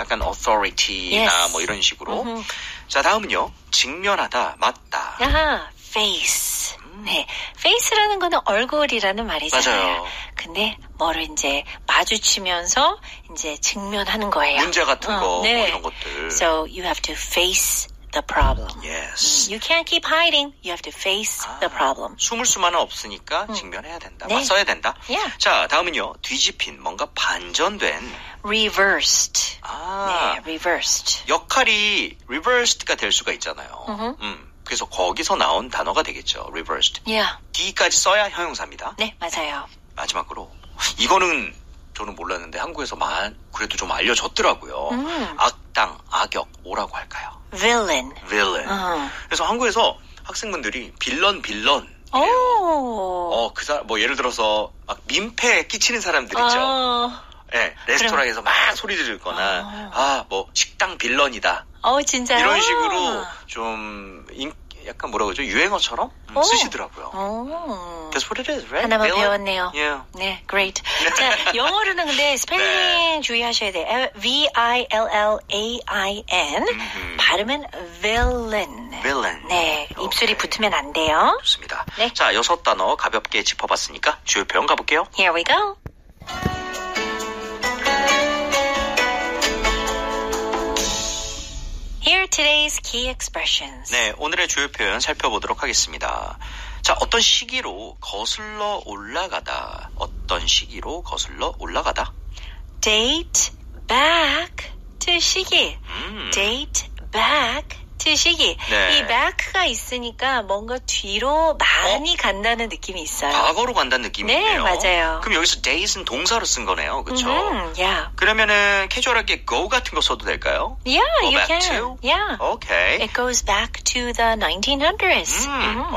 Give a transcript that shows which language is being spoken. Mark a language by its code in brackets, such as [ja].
[ko] 약간 authority나 [en] Yes. [ko] 뭐 이런 식으로. 자, 다음은요. 직면하다, 맞다. face. 네. face라는 거는 얼굴이라는 말이잖아요. 맞아요. 근데 뭐를 이제 마주치면서 이제 직면하는 거예요. 문제 같은 거, 네. 뭐 이런 것들. [en] So you have to face the problem. Yes. You can't keep hiding. You have to face the problem. [ko] 숨을 수만은 없으니까 직면해야 된다. 네. 맞서야 된다. [en] Yeah. [ko] 자, 다음은요. 뒤집힌, 뭔가 반전된. [en] Reversed. 네, reversed. [ko] 역할이 reversed가 될 수가 있잖아요. 그래서 거기서 나온 단어가 되겠죠. [en] reversed. Yeah. [ko] D까지 써야 형용사입니다. 네, 맞아요. 마지막으로 이거는 저는 몰랐는데 한국에서 그래도 좀 알려졌더라고요. 악당, 악역, 뭐라고 할까요? [en] villain. villain. [ko] 그래서 한국에서 학생분들이 빌런. 오. 그 사람, 뭐 예를 들어서 막 민폐 끼치는 사람들 있죠. 네, 레스토랑에서 막 소리 지르거나, 뭐 식당 빌런이다. 진짜요? 이런 식으로 좀 약간 뭐라 그러죠? 유행어처럼 쓰시더라고요. [en] That's what it is, right? [ko] 하나만 [en] Villain? [ko] 배웠네요. [en] Yeah. [ko] 네, [en] great. [ko] 자, 영어로는 근데 스펠링 주의하셔야 돼요. [en] V-I-L-L-A-I-N. [ko] 발음은 villain. [en] Villain. [ko] 네, 오케이. 입술이 붙으면 안 돼요. 좋습니다. 네. 자, 6단어 가볍게 짚어봤으니까 주요 표현 가볼게요. [en] Here we go. Here are today's key expressions. [ko] 네, 오늘의 주요 표현 살펴보도록 하겠습니다. 자, 어떤 시기로 거슬러 올라가다. 어떤 시기로 거슬러 올라가다. [en] Date back to 시기. Date back to 시기. [ko] 네. 이 back가 있으니까 뭔가 뒤로 많이 간다는 느낌이 있어요. 과거로 간다는 느낌이네요. 네, 맞아요. 그럼 여기서 date는 동사로 쓴 거네요. 그렇죠? [en] Yeah. [ko] 그러면은 캐주얼하게 go 같은 거 써도 될까요? [en] Yeah, Go you back can. to? Yeah. [ko] 오케이. [en] It goes back to the 1900s.